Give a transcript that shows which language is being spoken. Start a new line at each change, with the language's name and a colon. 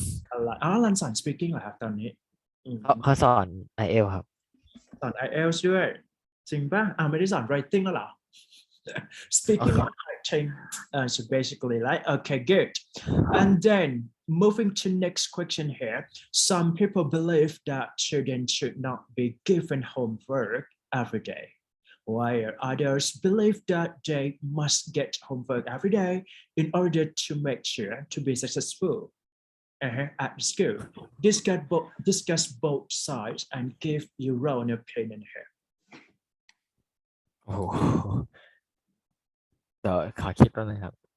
Thai: อะไรอ๋อรันสอน speaking เหรอครับตอนนี้ เขาสอน IELTS ครับ สอน IELTS ด้วยจริงป่ะไม่ได้สอน writing แล้วเหรอ
English: speaking and writing so basically like okay good and then moving to next question here, some people believe that children should not be given homework every day, while others believe that they must get homework every day in order to make sure to be successful at school. Discuss both sides and give your own opinion here.
Thai: โอ้โหเดี๋ยวขอคิดแป๊บนึงครับ